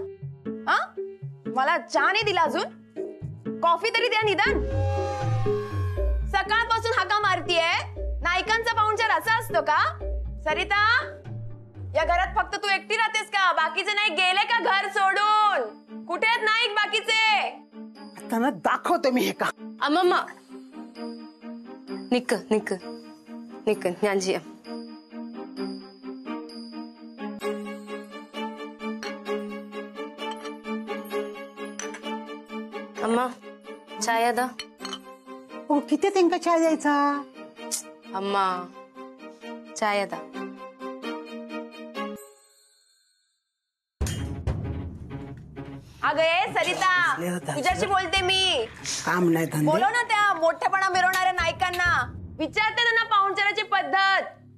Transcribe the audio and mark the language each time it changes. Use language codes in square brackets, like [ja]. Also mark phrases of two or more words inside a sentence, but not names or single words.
[mr] हा, मला चहा नाही दिला अजून, कॉफी तरी द्या निदान. सकाळपासून हाका मारतीये. नायकांचा पाहुणचार असा असतो का? सरिता, या घरात फक्त तू एकटी राहतेस का? बाकीचे नाही गेले का घर सोडून? कुठे आहेत नाईक बाकीचे? आता ना दाखवते मी हे का. [ml] അമ്മമ്മ നിക്ക് നിക്ക് നിക്ക് ഞാൻ ചെയ്യാം. അമ്മ ചായ താ. [mr] हो किती त्यांका चाय द्यायचा? [ml] അമ്മ ചായ താ. [mr] अगे सरिता, तुझ्याशी बोलते मी. काम नाही धंदे. बोलो ना त्या मोठेपणा मिरवणाऱ्या नायकांना, विचारते त्यांना पाहुणचाराची पद्धत.